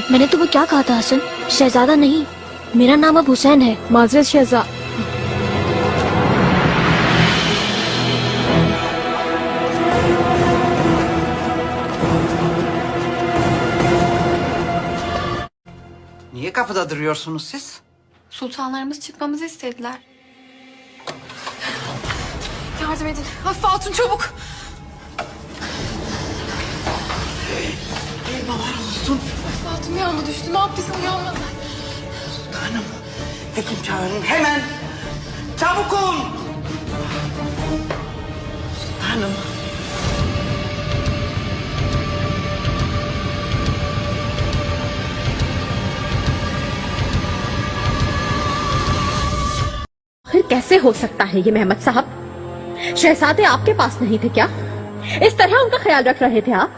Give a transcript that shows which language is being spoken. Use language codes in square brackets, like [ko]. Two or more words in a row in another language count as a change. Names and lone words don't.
[hi] मैंने तुम्हें क्या कहा था हसन? शहजादा नहीं, मेरा नाम अब हुसैन है। माजरत शहजादा। [tr] Niye kapıda duruyorsunuz siz? Sultanlarımız çıkmamızı istediler. Yardım edin. Hafife Hatun çabuk. Eyvallah olsun. Hafife Hatun bir anda düştü. Ne yaptıysa uyanmadı. Sultanım, hekim çağırın hemen. Çabuk olun. Sultanım. [hi] फिर कैसे हो सकता है ये मेहमद साहब? शहजादे आपके पास नहीं थे क्या? इस तरह उनका ख्याल रख रहे थे आप?